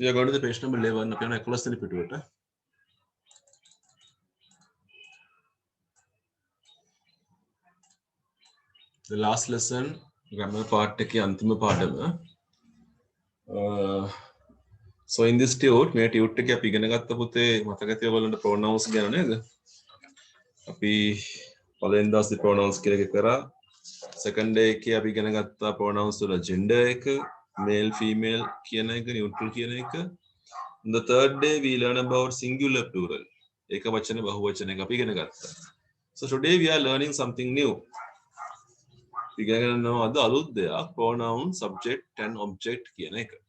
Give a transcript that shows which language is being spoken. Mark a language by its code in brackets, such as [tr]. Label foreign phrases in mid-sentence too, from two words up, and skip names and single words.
[en] we are going to the page number 11. [si] අපි යන 11 වෙනි පිටුවට. [en] The last lesson grammar part [si] එකේ අන්තිම පාඩම. [en] So in this tute [si] මේ tute එකේ අපි ඉගෙන ගත්ත පුතේ මතක ඇති ඔයගොල්ලන්ට pronouns ගැන නේද? අපි පළවෙනි දවසේ pronouns කියලා එක කරා. [en] Second day [si] එකේ අපි ඉගෙන ගත්තා pronouns වල gender එක, [en] male female [si] කියන එක, neutral කියන එක. [en] On the third day we learn about singular plural. [si] එක වචන බහු වචන එක අපි ඉගෙන ගත්තා. [en] So today we are learning something new. [si] ඉගෙන ගන්නවා අද අලුත් දෙයක් [en] pronoun, subject and object [si] කියන එක.